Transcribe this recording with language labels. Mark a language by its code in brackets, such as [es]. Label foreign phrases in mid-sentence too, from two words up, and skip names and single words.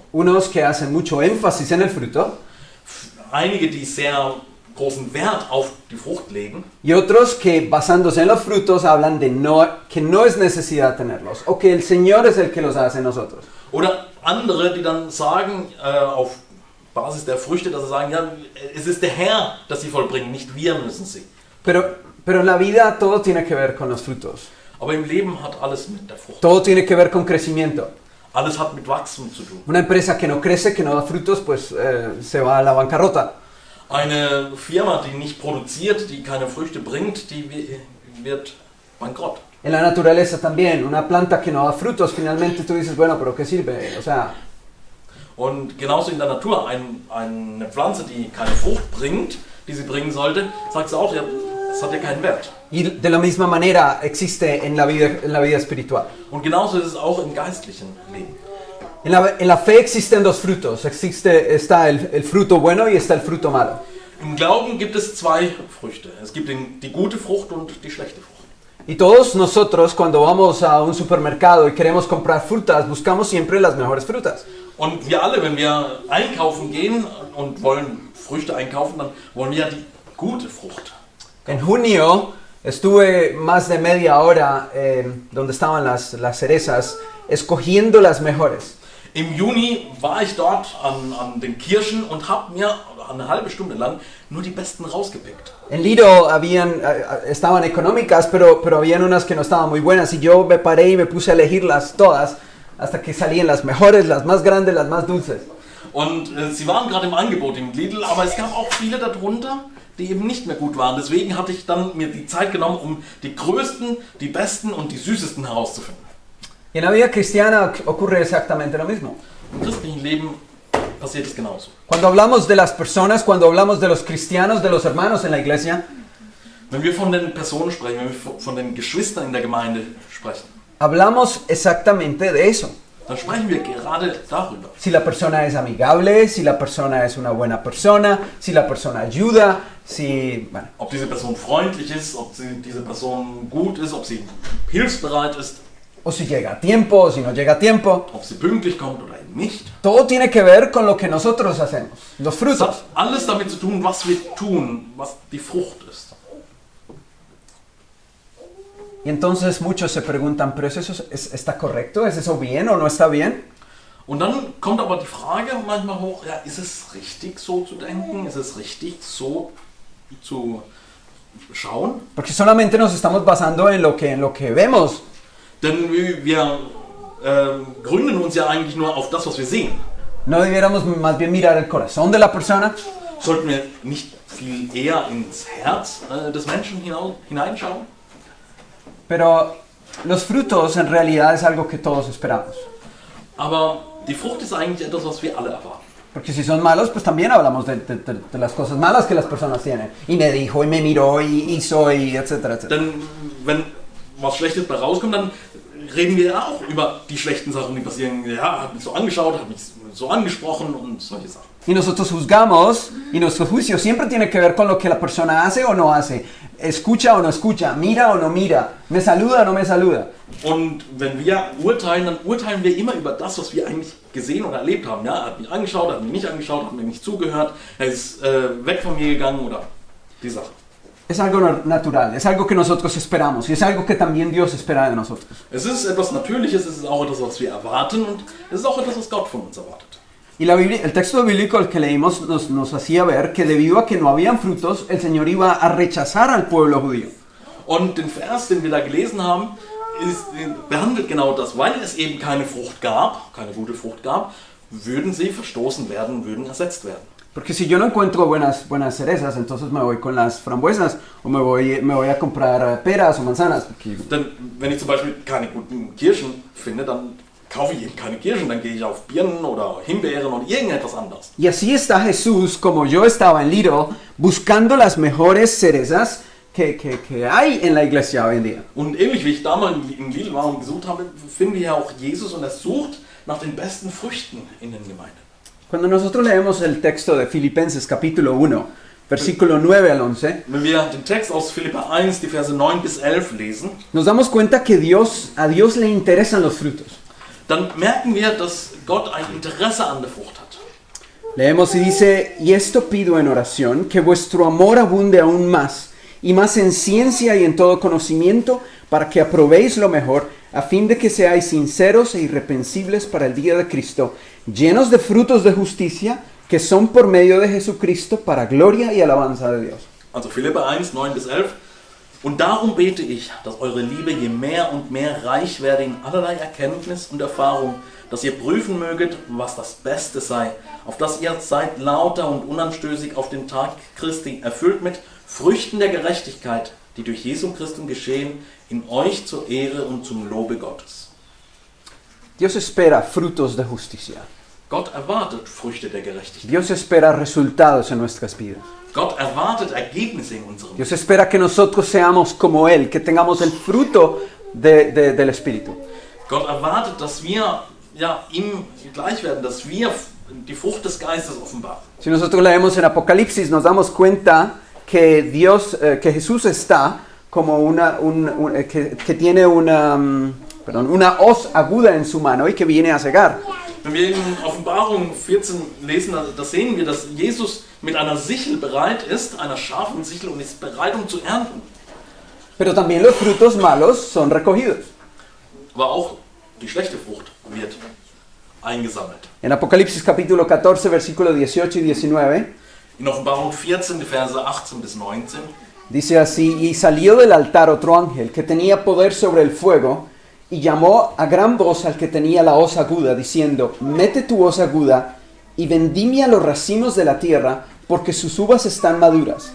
[es] Unos que hacen mucho énfasis en el fruto. [de] Einige, die sehr großen Wert auf die Frucht legen. [es] Y otros que basándose en los frutos hablan de que no es necesidad tenerlos o que el Señor es el que los hace en nosotros. [de] Oder andere, die dann sagen, auf Basis der Früchte, dass sie sagen, ja, es ist der Herr, das sie vollbringen, nicht wir müssen sie. [es] Pero en la vida todo tiene que ver con los frutos. [de] Aber im Leben hat alles mit der Frucht. [es] Todo tiene que ver con crecimiento. [de] Alles hat mit Wachstum zu tun. [es] Una empresa que no crece, que no da frutos, pues se va a la bancarrota. [de] Eine Firma, die nicht produziert, die keine Früchte bringt, die wird bankrott. [es] En la naturaleza también, una planta que no da frutos, finalmente tú dices, bueno, pero ¿qué sirve? O sea... [de] Und genauso in der Natur, eine Pflanze, die keine Frucht bringt, die sie bringen sollte, sagt sie auch, ja, es hat ja keinen Wert. [es] Y de la misma manera existe en la vida espiritual. [de] Und genauso ist es auch im geistlichen Leben. [es] En la fe existen dos frutos. Está el fruto bueno y está el fruto malo. [de] Im Glauben gibt es zwei Früchte. Es gibt die gute Frucht und die schlechte Frucht. [es] Y todos nosotros cuando vamos a un supermercado y queremos comprar frutas, buscamos siempre las mejores frutas. [de] Und wir alle, wenn wir einkaufen gehen und wollen Früchte einkaufen, dann wollen wir ja die gute Frucht. [es] En junio estuve más de media hora donde estaban las cerezas, escogiendo las mejores. [de] Im Juni war ich dort an den Kirschen und habe mir eine halbe Stunde lang nur die besten rausgepickt. [es] En Lido estaban económicas, pero habían unas que no estaban muy buenas y yo me paré y me puse a elegirlas todas hasta que salían las mejores, las más grandes, las más dulces. [de] Und sie waren gerade im Angebot im Lidl, aber es gab auch viele darunter, die eben nicht mehr gut waren. Deswegen hatte ich dann mir die Zeit genommen, um die größten, die besten und die süßesten herauszufinden. [es] Y en la vida cristiana ocurre exactamente lo mismo. [de] Im christlichen Leben passiert es genauso. [es] Cuando hablamos de las personas, cuando hablamos de los cristianos, de los hermanos en la iglesia, [de] Wenn wir von den Personen sprechen, wenn wir von den Geschwistern in der Gemeinde sprechen, [es] hablamos exactamente de eso. [de] dann sprechen wir gerade darüber. [es] Si la persona es amigable, si la persona es una buena persona, si la persona ayuda, si... Bueno, [de] Ob diese Person freundlich ist, ob diese Person gut ist, ob sie hilfsbereit ist, [es] o si llega a tiempo, o si no llega a tiempo. [de] ob sie pünktlich kommt oder eben nicht. [es] Todo tiene que ver con lo que nosotros hacemos, los [de] Es [es] frutos. [de] hat alles damit zu tun, was wir tun, was die Frucht ist. [es] Y entonces muchos se preguntan, ¿pero está correcto? ¿Es eso bien o no está bien? [de] Und dann kommt aber die Frage manchmal hoch, ja, ist es richtig so zu denken? Ist es richtig so zu schauen? [es] Porque solamente nos estamos basando en lo que vemos. [de] Denn wir gründen uns ja eigentlich nur auf das, was wir sehen. [es] ¿No debiéramos más bien mirar el corazón de la persona? [de] Sollten wir nicht viel eher ins Herz des Menschen hineinschauen? [es] Pero los frutos en realidad es algo que todos esperamos. [de] Aber die Frucht ist eigentlich etwas, was wir alle erwarten. [es] Porque si son malos, pues también hablamos de las cosas malas que las personas tienen. Y me dijo, y me miró, y hizo, y etcétera, etcétera. [de] Denn wenn was Schlechtes bei rauskommt, dann reden wir ja auch über die schlechten Sachen, die passieren. Ja, hat mich so angeschaut, hat mich so angesprochen und solche Sachen. [es] Y nosotros juzgamos, y nuestro juicio siempre tiene que ver con lo que la persona hace o no hace. Escucha o no escucha, mira o no mira, me saluda o no me saluda. [de] Und wenn wir urteilen, dann urteilen wir immer über das, was wir eigentlich gesehen oder erlebt haben. Ja, er hat mich angeschaut, hat mich nicht angeschaut, hat mir nicht zugehört, er ist weg von mir gegangen oder die Sache. [es] Es algo natural, es algo que nosotros esperamos y es algo que también Dios espera de nosotros. [de] Es ist etwas Natürliches, es ist auch etwas, was wir erwarten und es ist auch etwas, was Gott von uns erwartet. [es] Y la Biblia, el texto bíblico que leímos nos hacía ver que debido a que no habían frutos, el Señor iba a rechazar al pueblo judío. [de] Und den Vers, den wir da gelesen haben, behandelt genau das. Weil es eben keine Frucht gab, keine gute Frucht gab, würden sie verstoßen werden, würden ersetzt werden. [es] Porque si yo no encuentro buenas cerezas, entonces me voy con las frambuesas o me voy a comprar peras o manzanas. [de] Denn wenn ich zum Beispiel keine guten Kirschen finde, dann kaufe ich eben keine Kirschen, dann gehe ich auf Birnen oder Himbeeren oder irgendetwas anderes. [es] Y así está Jesús, como yo estaba en Lidl, buscando las mejores cerezas que hay en la iglesia hoy en día. [de] Und ähnlich wie ich damals in Lidl war und gesucht habe, finden wir ja auch Jesus und er sucht nach den besten Früchten in den Gemeinden. [es] Cuando nosotros leemos el texto de Filipenses capítulo 1, versículo 9 al 11, [de] Wenn wir den Text aus Philipper 1, die Verse 9 bis 11 lesen, [es] nos damos cuenta que a Dios le interesan los frutos. [de] dann merken wir, dass Gott ein Interesse an der Frucht hat. [es] Leemos y dice, y esto pido en oración, que vuestro amor abunde aún más, y más en ciencia y en todo conocimiento, para que aprobéis lo mejor, a fin de que seáis sinceros e irreprensibles para el día de Cristo, llenos de frutos de justicia, que son por medio de Jesucristo, para gloria y alabanza de Dios. [de] Also Philipper 1, 9 bis 11. Und darum bete ich, dass eure Liebe je mehr und mehr reich werde in allerlei Erkenntnis und Erfahrung, dass ihr prüfen möget, was das Beste sei, auf dass ihr seid lauter und unanstößig auf den Tag Christi, erfüllt mit Früchten der Gerechtigkeit, die durch Jesu Christus geschehen, in euch zur Ehre und zum Lobe Gottes. [es] Dios espera frutos de justicia. [de] Gott erwartet Früchte der Gerechtigkeit. [es] Dios espera resultados en nuestras vidas. [de] Gott erwartet Ergebnisse in unserem Leben. [es] Dios espera que nosotros seamos como Él, que tengamos el fruto del Espíritu. [de] Gott erwartet, dass wir ihm gleich werden, dass wir die Frucht des Geistes offenbaren. [es] Si nosotros leemos en Apocalipsis, nos damos cuenta que que Jesús está como que tiene una hoz aguda en su mano y que viene a cegar. [de] Wenn wir in Offenbarung 14 lesen, da sehen wir, dass Jesus mit einer Sichel bereit ist, einer scharfen Sichel, und ist bereit, um zu ernten. [es] Pero también los frutos malos son recogidos. [de] Aber auch die schlechte Frucht wird eingesammelt. [es] En Apocalipsis capítulo 14, versículos 18 y 19, [de] In Offenbarung 14, die Verse 18 bis 19, [es] dice así, y salió del altar otro ángel que tenía poder sobre el fuego, y llamó a gran voz al que tenía la hoz aguda, diciendo, mete tu hoz aguda y vendimia los racimos de la tierra, porque sus uvas están maduras.